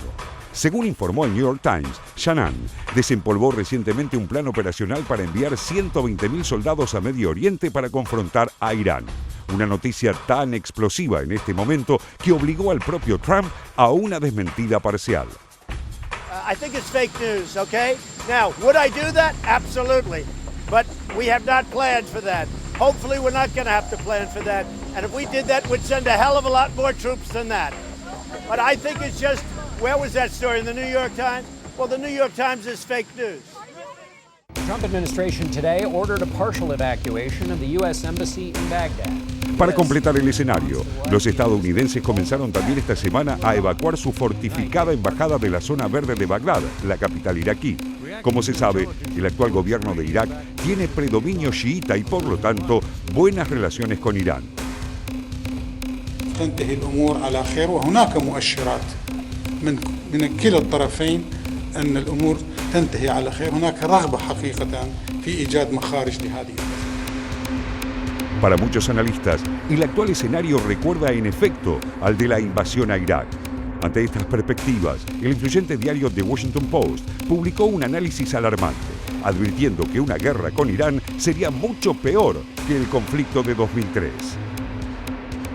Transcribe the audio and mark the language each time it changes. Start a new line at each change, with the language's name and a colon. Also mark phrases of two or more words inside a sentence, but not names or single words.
Spanish: Según informó el New York Times, Shanahan desempolvó recientemente un plan operacional para enviar 120.000 soldados a Medio Oriente para confrontar a Irán. Una noticia tan explosiva en este momento que obligó al propio Trump a una desmentida parcial.
English: I think it's fake news, okay? Now, would I do that? Absolutely. But we have not planned for that. Hopefully we're not going to have to plan for that. And if we did that, we'd send a hell of a lot more troops than that. But I think it's just, where was that story, in the New York Times? Well, the New York Times is fake news. The Trump administration today ordered a partial evacuation of the U.S. Embassy in Baghdad.
Spanish: Para completar el escenario, los estadounidenses comenzaron también esta semana a evacuar su fortificada embajada de la zona verde de Bagdad, la capital iraquí. Como se sabe, el actual gobierno de Irak tiene predominio chiita y por lo tanto buenas relaciones con Irán.
Arabic: تنتهي الأمور على خير وهناك مؤشرات من كلا الطرفين أن الأمور تنتهي على خير. هناك رغبة حقيقة في إيجاد مخارج لهذه.
Spanish: Para muchos analistas, el actual escenario recuerda en efecto al de la invasión a Irak. Ante estas perspectivas, el influyente diario The Washington Post publicó un análisis alarmante, advirtiendo que una guerra con Irán sería mucho peor que el conflicto de 2003.